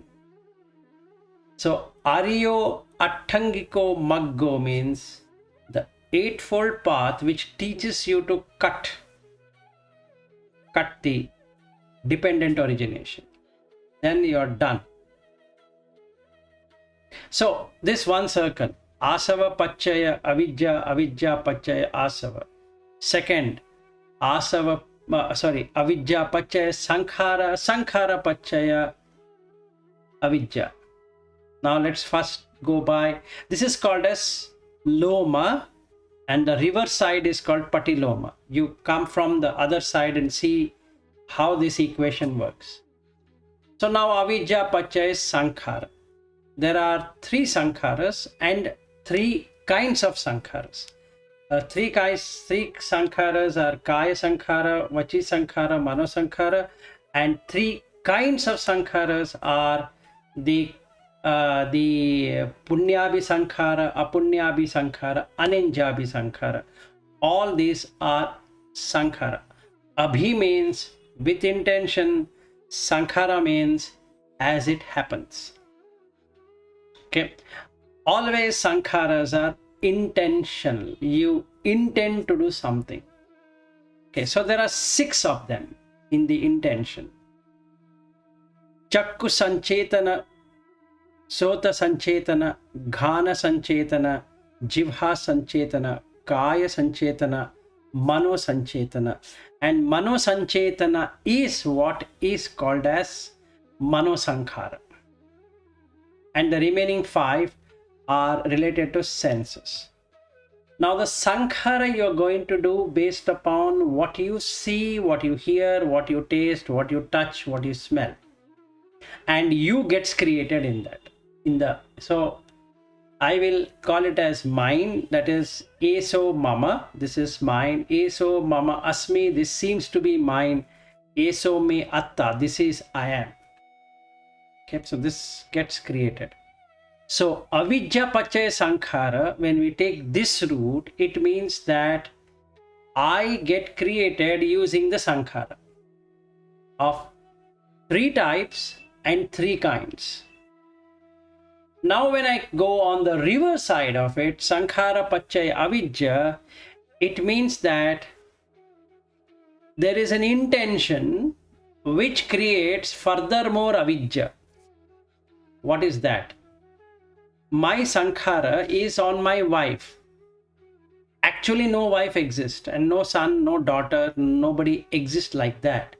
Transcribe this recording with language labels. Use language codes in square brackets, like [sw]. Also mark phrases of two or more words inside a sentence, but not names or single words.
[en] So [pi] Ariyo Attangiko Maggo [en] means the eightfold path which teaches you to cut the dependent origination. Then you're done. So this one circle, [pi] asava pachaya avidya, avidya pachaya asava. Second, avidya pachaya sankhara, sankhara pachaya avidya. [en] Now let's first go by, this is called as loma, and the reverse side is called patiloma. You come from the other side and see how this equation works. So now [pi] avidya pachaya sankhara. [en] There are three sankharas and three kinds of sankharas. Three sankharas are [pi] kaya sankhara, vachi sankhara, mano sankhara, [en] and three kinds of sankharas are the [pi] punyabhi sankhara, apunyabhi sankhara, anenjabhi sankhara. [en] All these are sankhara. Abhi means with intention, sankhara means as it happens. Okay, always sankharas are intentional. You intend to do something. Okay, so there are 6 of them in the intention. [pi] Chakku sanchetana, sota sanchetana, ghana sanchetana, jivha sanchetana, kaya sanchetana, mano sanchetana. [en] And [pi] mano sanchetana [en] is what is called as [pi] mano sankhara. [en] And the remaining 5 are related to senses. Now the sankhara you are going to do based upon what you see, what you hear, what you taste, what you touch, what you smell. And you gets created in that. So I will call it as mind, that is [pi] eso mama, [en] this is mine. [pi] Eso mama asmi, [en] this seems to be mine. [pi] Eso me atta, [en] this is I am. Okay, so this gets created. [pi] So avidya pachaya sankhara, [en] when we take this root, it means that I get created using the sankhara of 3 types and 3 kinds. Now when I go on the reverse side of it, [pi] sankhara pachaya avidya, [en] it means that there is an intention which creates furthermore avidya. What is that? My sankhara is on my wife. Actually, no wife exists, and no son, no daughter, nobody exists like that.